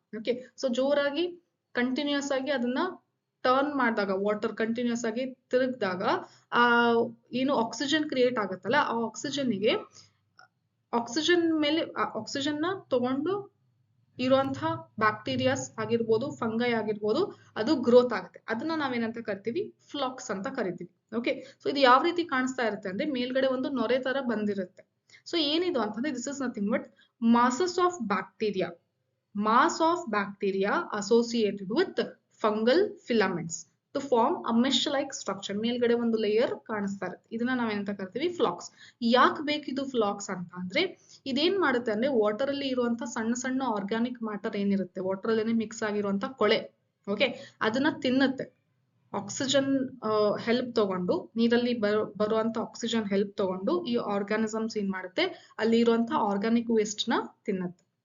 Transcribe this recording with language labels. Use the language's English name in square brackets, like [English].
[Kannada] Okay, so ಜೋರಾಗಿ continuous ಆಗಿ ಅದನ್ನ ಟರ್ನ್ ಮಾಡಿದಾಗ, ವಾಟರ್ ಕಂಟಿನ್ಯೂಸ್ ಆಗಿ ತಿರುಗಿದಾಗ ಆ ಏನು ಆಕ್ಸಿಜನ್ ಕ್ರಿಯೇಟ್ ಆಗುತ್ತಲ್ಲ, ಆ ಆಕ್ಸಿಜನ್ಗೆ ಆಕ್ಸಿಜನ್ ಮೇಲೆ ಆಕ್ಸಿಜನ್ ನ ತಗೊಂಡು ಇರುವಂತಹ ಬ್ಯಾಕ್ಟೀರಿಯಾಸ್ ಆಗಿರ್ಬೋದು, ಫಂಗೈ ಆಗಿರ್ಬೋದು, ಅದು ಗ್ರೋತ್ ಆಗುತ್ತೆ. ಅದನ್ನ ನಾವೇನಂತ ಕರಿತೀವಿ, ಫ್ಲಾಕ್ಸ್ ಅಂತ ಕರಿತೀವಿ. ಓಕೆ, ಸೊ ಇದು ಯಾವ ರೀತಿ ಕಾಣಿಸ್ತಾ ಇರುತ್ತೆ ಅಂದ್ರೆ, ಮೇಲ್ಗಡೆ ಒಂದು ನೊರೆ ತರ ಬಂದಿರುತ್ತೆ. ಸೊ ಏನಿದು ಅಂತಂದ್ರೆ, [English] This is nothing but masses of bacteria, mass of bacteria associated with fungal filaments to form a mesh like structure. [Kannada] ಮೇಲ್ಗಡೆ ಒಂದು ಲೇಯರ್ ಕಾಣಿಸ್ತಾ ಇರುತ್ತೆ, ಇದನ್ನ ನಾವೇನಂತ ಕರಿತೀವಿ, ಫ್ಲಾಕ್ಸ್. ಯಾಕೆ ಬೇಕಿದು ಫ್ಲಾಕ್ಸ್ ಅಂತ ಅಂದ್ರೆ, ಇದೇನ್ ಮಾಡುತ್ತೆ ಅಂದ್ರೆ, ವಾಟರ್ ಅಲ್ಲಿ ಇರುವಂತ ಸಣ್ಣ ಸಣ್ಣ ಆರ್ಗ್ಯಾನಿಕ್ ಮ್ಯಾಟರ್ ಏನಿರುತ್ತೆ, ವಾಟರ್ ಅಲ್ಲೇನೆ ಮಿಕ್ಸ್ ಆಗಿರುವಂತ ಕೊಳೆ, ಓಕೆ, ಅದನ್ನ ತಿನ್ನುತ್ತೆ. ಆಕ್ಸಿಜನ್ ಹೆಲ್ಪ್ ತಗೊಂಡು, ನೀರಲ್ಲಿ ಬರುವಂತ ಆಕ್ಸಿಜನ್ ಹೆಲ್ಪ್ ತಗೊಂಡು ಈ ಆರ್ಗಾನಿಸಮ್ಸ್ ಏನ್ ಮಾಡುತ್ತೆ, ಅಲ್ಲಿ ಇರುವಂತ ಆರ್ಗಾನಿಕ್ ವೇಸ್ಟ್ ನ ತಿನ್ನುತ್ತೆ.